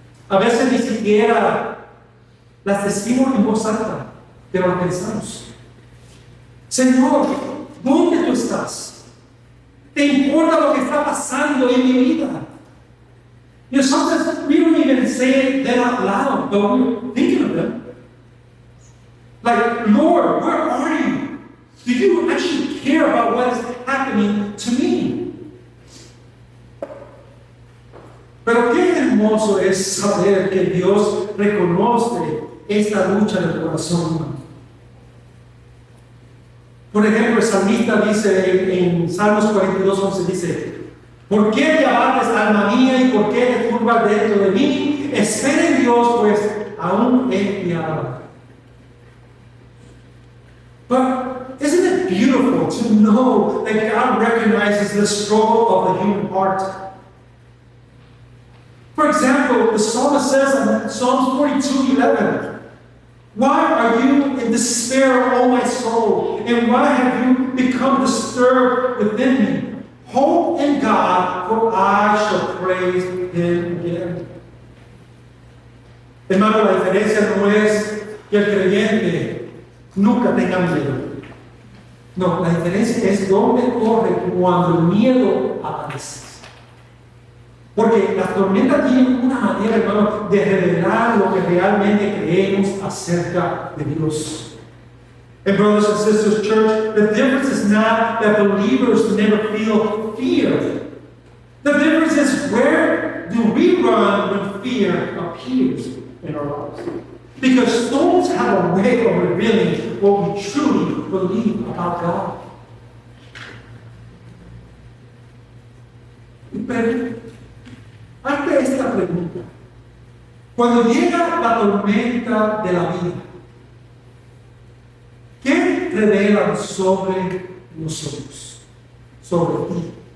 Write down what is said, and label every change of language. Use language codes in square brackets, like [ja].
[es] A veces ni siquiera las decimos en voz alta, pero las pensamos. Señor, ¿dónde tú estás? ¿Te importa lo que está pasando en mi vida? [en] You know, sometimes we don't even say that out loud, but we're thinking of them. Like, Lord, where are you? Do you actually care about what is happening to me? [es] Pero qué hermoso es saber que Dios reconoce esta lucha del corazón humano. Por ejemplo, el salmista dice en Salmos 42:11, dice: ¿por qué te abates, alma mía, y por qué te turbas dentro de mí? Espera en Dios, pues aún he piedad. [en] But isn't it beautiful to know that God recognizes the struggle of the human heart? For example, the psalmist says in Psalms 42:11, why are you in despair, O my soul? And why have you become disturbed within me? Hope in God, for I shall praise Him again. [es] Hermano, la diferencia no es que el creyente nunca tenga miedo. No, la diferencia es dónde corre cuando el miedo aparece. Porque la tormenta tiene una manera, hermano, de revelar lo que realmente creemos acerca de Dios. [en] And brothers and sisters, church, the difference is not that believers never feel fear. The difference is, where do we run when fear appears in our lives? Because storms have a way of revealing what we truly believe about God. [es] Pero, ante esta pregunta, cuando llega la tormenta de la vida, ¿qué revelan sobre nosotros? Sobre ti.